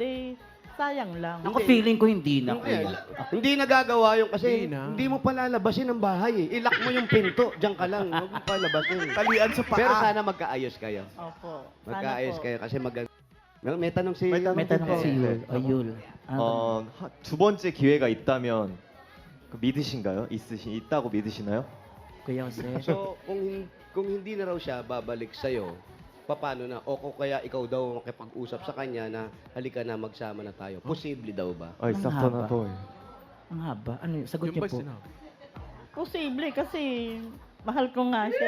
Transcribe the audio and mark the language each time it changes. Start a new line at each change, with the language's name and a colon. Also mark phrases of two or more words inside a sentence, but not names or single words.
Filipino: Sayang lang. Ako feeling ko hindi na. Hindi nagagawa yun kasi hindi mo palalabasin ang bahay eh. Ilak mo yung pinto, diyan ka lang. Huwag mo palabasin. Talian sa paa. Pero sana magkaayos kayo. Opo. Magkaayos kayo kasi may tanong si... May tanong si Yul. O, Yul.
Korean: 두 번째 기회가 있다면 있다고 믿으시나요?
Filipino: Kuya Jose. So, kung hindi na raw siya babalik sa'yo, paano na? O kung kaya ikaw daw makipag-usap sa kanya na halika na, magsama na tayo. Posible daw ba? Ay, Ang sakto na haba. to eh. Ang haba. Ano yun? Sagot niyo po. Posible kasi mahal ko nga siya.